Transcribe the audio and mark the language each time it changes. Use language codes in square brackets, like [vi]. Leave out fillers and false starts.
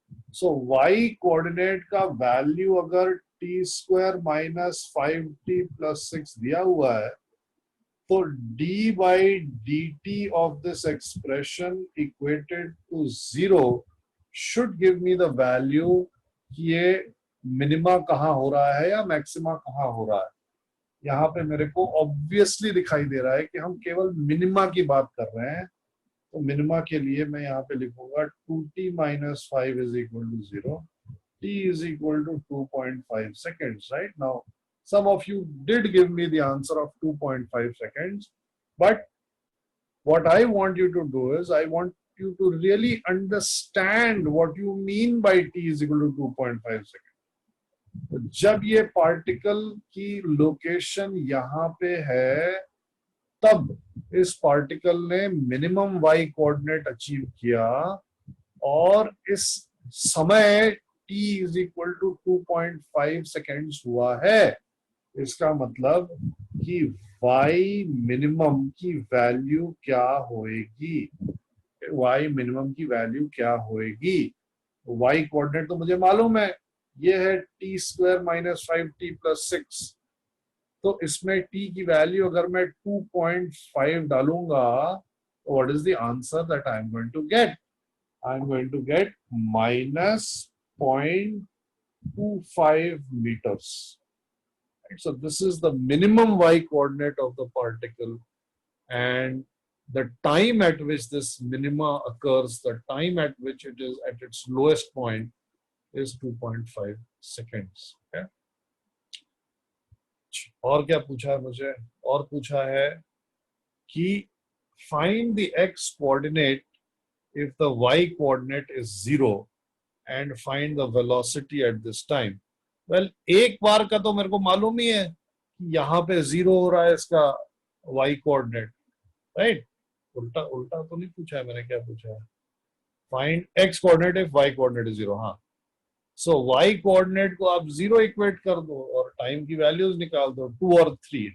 [en] So y coordinate का value अगर t square minus 5t plus 6 [hi] दिया हुआ है, तो [en] d by dt of this expression equated to 0 should give me the value [hi] कि ये [en] minima [hi] कहाँ हो रहा है या [en] maxima [hi] कहाँ हो रहा है. यहाँ पे मेरे को obviously दिखाई दे रहा है कि हम केवल minima की बात कर रहे हैं. तो मिनिमा के लिए मैं यहाँ पे लिखूंगा [en] 2t minus 5 is equal to 0. T is equal to 2.5 seconds, right? Now, some of you did give me the answer of 2.5 seconds, but what I want you to do is I want you to really understand what you mean by t is equal to 2.5 seconds. [hi] जब ये particle की location यहाँ पे है, तब इस particle ने minimum y coordinate achieve किया और इस समय t [en] is equal to [hi] 2.5 seconds हुआ है. इसका मतलब कि y मिनिमम की वैल्यू क्या होएगी, y मिनिमम की वैल्यू क्या होएगी. y कोऑर्डिनेट तो मुझे मालूम है, ये है [en] t square minus 5t plus 6. [hi] तो इसमें t की वैल्यू अगर मैं 2.5 डालूंगा, [en] What is the answer that I am going to get? I am going to get minus 0.25 meters. So this is the minimum y coordinate of the particle, and the time at which this minima occurs, the time at which it is at its lowest point is 2.5 seconds. [hi] Okay. और क्या पूछा है मुझे? और पूछा है कि [en] find the x coordinate if the y coordinate is 0 and find the velocity at this time. [hi] Well, एक बार का तो मेरे को मालूम ही है कि यहाँ पे 0 हो रहा है इसका y coordinate, right? उल्टा उल्टा तो नहीं पूछा है मैंने. क्या पूछा है? [en] Find x coordinate if y coordinate is 0. [hi] हाँ, सो y कोऑर्डिनेट को आप 0 इक्वेट कर दो और टाइम की वैल्यूज निकाल दो, 2 और 3.